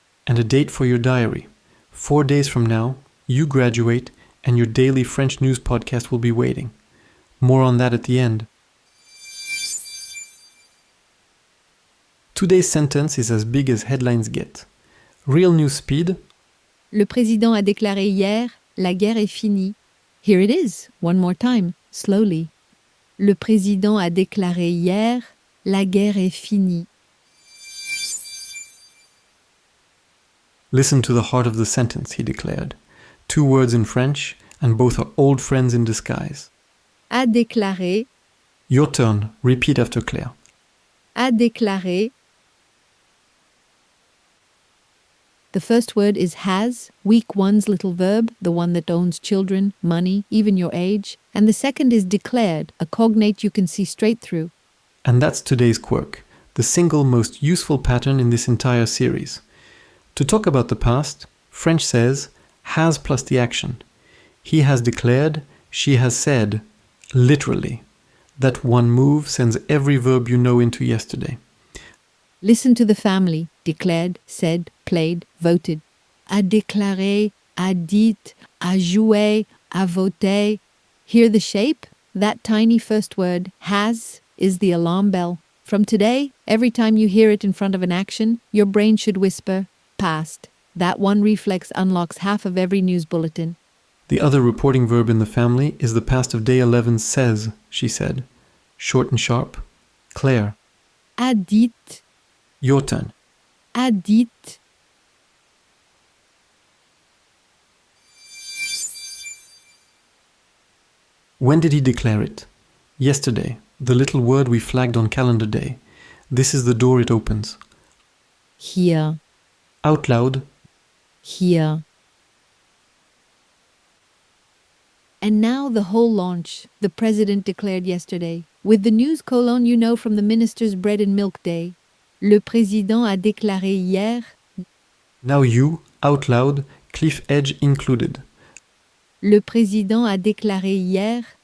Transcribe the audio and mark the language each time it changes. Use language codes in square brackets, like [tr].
[en] And a date for your diary. 4 days from now, you graduate, and your daily French news podcast will be waiting. More on that at the end. Today's sentence is as big as headlines get. Real news speed. [fr] Le président a déclaré hier, la guerre est finie. [en] Here it is, one more time, slowly. [fr] Le président a déclaré hier, la guerre est finie. [en] Listen to the heart of the sentence, he declared. 2 words in French, and both are old friends in disguise. [fr] A déclaré, [en] Your turn. Repeat after Claire. [fr] a déclaré. [en] The first word is has, week one's little verb, the one that owns children, money, even your age. And the second is declared, a cognate you can see straight through. And that's today's quirk, the single most useful pattern in this entire series. To talk about the past, French says has plus the action. He has declared, she has said, literally. That one move sends every verb you know into yesterday. Listen to the family, declared, said, played, voted. [fr] A déclaré, a dit, a joué, a voté. [en] Hear the shape? That tiny first word, has, is the alarm bell. From today, every time you hear it in front of an action, your brain should whisper, past. That one reflex unlocks half of every news bulletin. The other reporting verb in the family is the past of day 11 says, she said. Short and sharp. Claire, [fr] A dit, [en] your turn. [fr] a dit. [en] When did he declare it? Yesterday, the little word we flagged on calendar day. This is the door it opens. [fr] Hier, [en] Out loud, [fr] here. [en] And now the whole launch, the president declared yesterday. With the news colon you know from the minister's bread and milk day. [fr] Le président a déclaré hier. [en] now you, out loud, cliff edge included. [fr] Le président a déclaré hier.